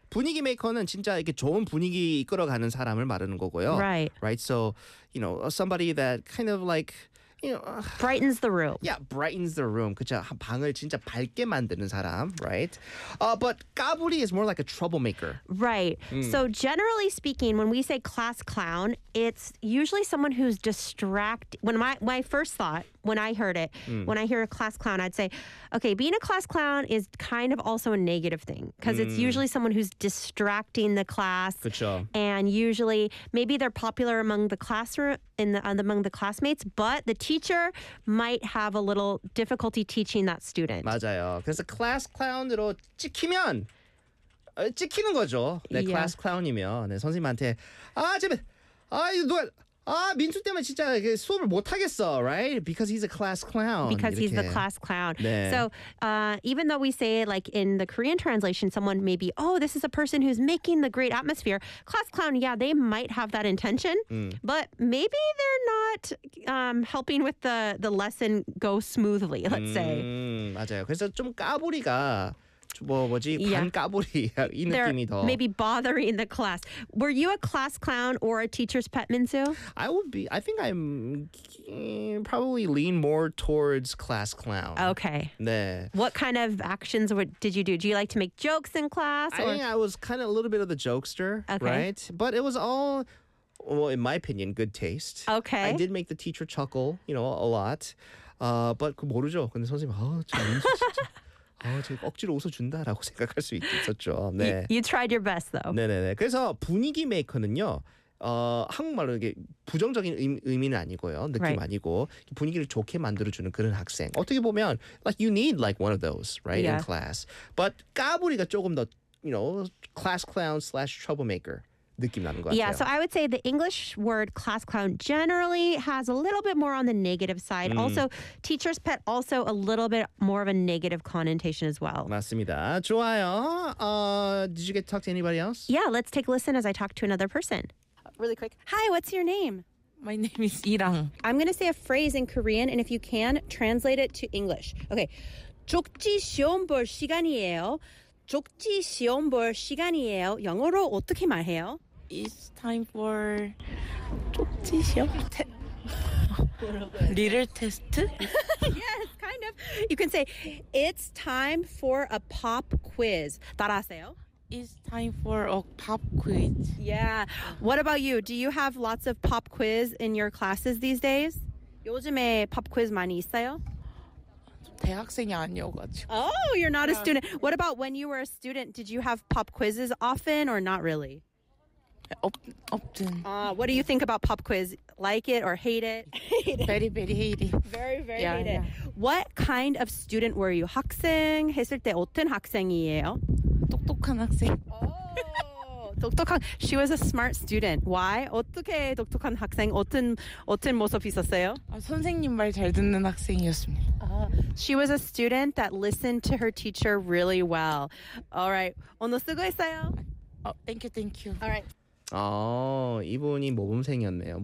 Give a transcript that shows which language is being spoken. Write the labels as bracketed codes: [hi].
[ko] 분위기 메이커는 진짜 이렇게 좋은 분위기 이끌어가는 사람을 말하는 거고요. [en] Right. Right. So, you know, somebody that kind of like, you know. Brightens the room. Yeah, brightens the room. [ko] 그렇죠. 방을 진짜 밝게 만드는 사람. [en] Right. But 까불이 is more like a troublemaker. Right. So generally speaking, when we say class clown, it's usually someone who's distract. When my first thought, when I heard it, when I hear a class clown, I'd say, okay, being a class clown is kind of also a negative thing because it's usually someone who's distracting the class. [ko] 그쵸. [en] And usually maybe they're popular among the classroom, among the classmates, but the teacher might have a little difficulty teaching that student. [ko] 맞아요. 그래서 class clown으로 찍히면 찍히는 거죠. 네, yeah. Class clown이면 네, 선생님한테 아, 제발, 아, 너 아, 민수 때문에 진짜 수업을 못 하겠어, right? [en] Because he's a class clown. Because [ko] 이렇게. [en] He's the class clown. [ko] 네. [en] So even though we say like in the Korean translation, someone may be, oh, this is a person who's making the great atmosphere. Class clown, yeah, they might have that intention. But maybe they're not helping with the lesson go smoothly, let's say. [ko] 맞아요. 그래서 좀 까불이가 뭐 뭐지 반까불이 이 느낌이 더 [en] maybe bothering the class. Were you a class clown or a teacher's pet, Minsu? I would be. I think I'm probably lean more towards class clown. Okay. [ko] 네. [en] What kind of actions did you do? Do you like to make jokes in class? I think I was kind of a little bit of the jokester, right? But it was all, well, in my opinion, good taste. Okay. I did make the teacher chuckle, you know, a lot. [ko] But 모르죠. 근데 선생님, 아, 진짜. 아, 제가 억지로 웃어준다라고 생각할 수 있었죠. 네. [en] You tried your best, though. [ko] 네네네. 그래서 분위기 메이커는요, 한국말로 이게 부정적인 의미는 아니고요, 느낌 [en] right. [ko] 아니고 분위기를 좋게 만들어주는 그런 학생. 어떻게 보면 [en] like you need like one of those, right, yeah. in class. But [ko] 까불이가 조금 더, [en] you know, class clown slash troublemaker. Yeah, so I would say the English word class clown generally has a little bit more on the negative side. Also, teacher's pet also a little bit more of a negative connotation as well. [ko] 맞습니다. 좋아요. [en] Did you get to talk to anybody else? Yeah, let's take a listen as I talk to another person. Really quick. Hi, what's your name? My name is Irang. I'm going to say a phrase in Korean, and if you can, translate it to English. Okay. [ko] 족지 시험 볼 시간이에요. 족지 시험 볼 시간이에요. 영어로 어떻게 말해요? [en] It's time for [ko] 족지 시험 리를 테스트? [en] Yes, kind of. You can say it's time for a pop quiz. [ko] 따라하세요. [en] It's time for a pop quiz. Yeah. What about you? Do you have lots of pop quiz in your classes these days? [ko] 요즘에 pop quiz 많이 있어요? 대학생이 아니어가지고. [en] Oh, you're not a student. What about when you were a student? Did you have pop quizzes often or not really? [ko] 없든. [en] What do you think about pop quiz? Like it or hate it? Very, very hate it. Very, very hate it. What kind of student were you? [ko] 학생 했을 때 어떤 학생이에요? 똑똑한 학생. [en] Oh, 똑똑한. She was a smart student. Why? [ko] 어떻게 똑똑한 학생? 어떤 모습 있었어요? 선생님 말 잘 듣는 학생이었습니다. [en] She was a student that listened to her teacher really well. All right. [ko] 오늘 수고했어요. [en] Thank you. All right. [ko] 이분이 모범생이었네요.